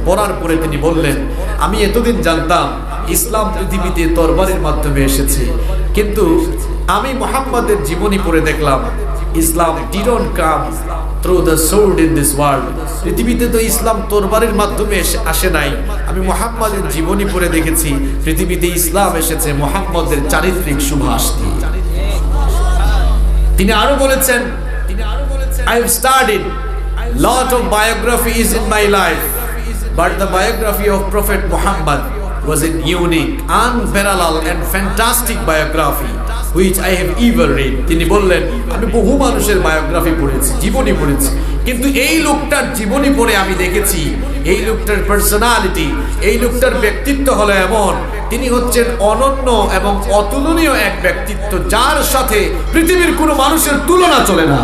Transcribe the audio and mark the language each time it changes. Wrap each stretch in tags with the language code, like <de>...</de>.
<bn>পড়ার পরে তিনি বললেন, আমি এতদিন জানতাম ইসলাম পৃথিবীতে তরবারির মাধ্যমে এসেছে, কিন্তু আমি মুহাম্মাদের জীবনী পড়ে দেখলাম ইসলাম</bn> <en>didn't come through the sword in this world.</en> <bn>পৃথিবীতে তো ইসলাম তরবারির মাধ্যমে আসে নাই। আমি মুহাম্মাদের জীবনী পড়ে দেখেছি পৃথিবীতে ইসলাম এসেছে মুহাম্মাদের চারিত্রিক সুভাষ দিয়ে। তিনি আরো বলেছেন,</bn> <en>I have studied lot of biographies in my life, but the biography of Prophet Muhammad was a unique, unparalleled and fantastic biography which I have ever read.</en> <bn>তিনি বললেন আমি বহু মানুষের বায়োগ্রাফি পড়েছি, জীবনী পড়েছি, কিন্তু এই লোকটার জীবনী পড়ে আমি দেখেছি এই লোকটার পার্সোনালিটি, এই লোকটার ব্যক্তিত্ব হলো এমন, তিনি হচ্ছেন অনন্য এবং অতুলনীয় এক ব্যক্তিত্ব যার সাথে পৃথিবীর কোনো মানুষের তুলনা চলে না।</bn>